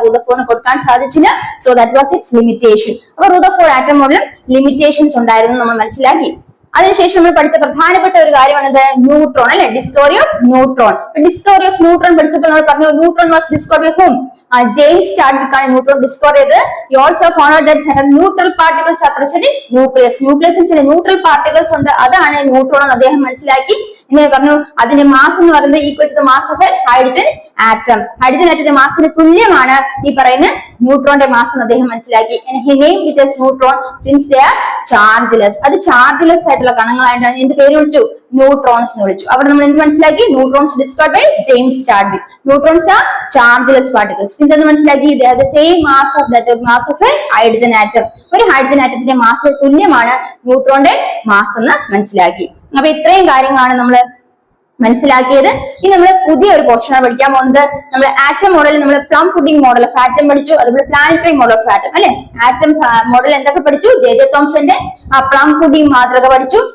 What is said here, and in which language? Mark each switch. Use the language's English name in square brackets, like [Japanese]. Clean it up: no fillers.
[Malayalam] റൂദർഫോർഡിന് കൊടുക്കാൻ സാധിച്ചില്ല. [English] So that was its limitation. [Malayalam] അപ്പൊ റൂദർഫോർഡ് ആറ്റം മോഡലിൽ ലിമിറ്റേഷൻസ് ഉണ്ടായിരുന്നു നമ്മൾ മനസ്സിലാക്കി. അതിനുശേഷം നമ്മൾ പഠിച്ച പ്രധാനപ്പെട്ട ഒരു കാര്യമാണത് ന്യൂട്രോൺ അല്ലെ. [English] Discovery of neutron. [Malayalam] Discovery of neutron പഠിച്ചപ്പോൾ നമ്മൾ പറഞ്ഞു [English] Neutron was discovered by whom? [Malayalam] James Chadwick ആണ് ന്യൂട്രോൺ ഡിസ്കവർ ചെയ്തത്. [English] He also found that certain neutral particles are present in nucleus. [Malayalam] ന്യൂക്ലിയസിൽ ചില ന്യൂട്രൽ പാർട്ടിക്കിൾസ് ഉണ്ട്, അതാണ് ന്യൂട്രോൺ എന്ന് അദ്ദേഹം മനസ്സിലാക്കി. ഇങ്ങനെ പറഞ്ഞു അതിന്റെ മാസ് എന്ന് പറയുന്നത് [English] Equal to the mass of a hydrogen atom. [Malayalam] Hydrogen ആറ്റത്തിന്റെ മാസിന് തുല്യമാണ് ഈ പറയുന്ന ന്യൂട്രോണിന്റെ മാസ് എന്ന് അദ്ദേഹം മനസ്സിലാക്കി. [English] he named it as neutron since they are chargeless. [Malayalam] അത് ചാർജ്ലെസ് ആയിട്ടുള്ള കണങ്ങളായിട്ടാണ് എന്ത് പേര് വിളിച്ചു? ന്യൂട്രോൺസ് എന്ന് വിളിച്ചു. അവിടെ നമ്മൾ എന്ത് മനസ്സിലാക്കി? [English] Neutrons discovered by James Chadwick. Neutrons are chargeless particles. [Malayalam] പിന്നെ എന്ത് മനസ്സിലാക്കി? [English] the same mass of that mass of a hydrogen atom. [Malayalam] ഒരു ഹൈഡ്രജൻ ആറ്റത്തിന്റെ മാസ് തുല്യമാണ് ന്യൂട്രോണിന്റെ മാസ് എന്ന് മനസ്സിലാക്കി. അപ്പൊ ഇത്രയും കാര്യങ്ങളാണ് നമ്മൾ മനസ്സിലാക്കിയത്. ഇനി നമ്മൾ പുതിയ ഒരു പോർഷനാണ് പഠിക്കാൻ പോകുന്നത്. നമ്മൾ ആറ്റം മോഡൽ, നമ്മൾ plum pudding model of atom പഠിച്ചു. അതുപോലെ പ്ലാനറ്ററി മോഡൽ ഓഫ് ആറ്റം അല്ലെ. ആറ്റം മോഡൽ എന്തൊക്കെ പഠിച്ചു? ജെ തോംസന്റെ പ്ലം പുഡിംഗ് മാതൃക പഠിച്ചു.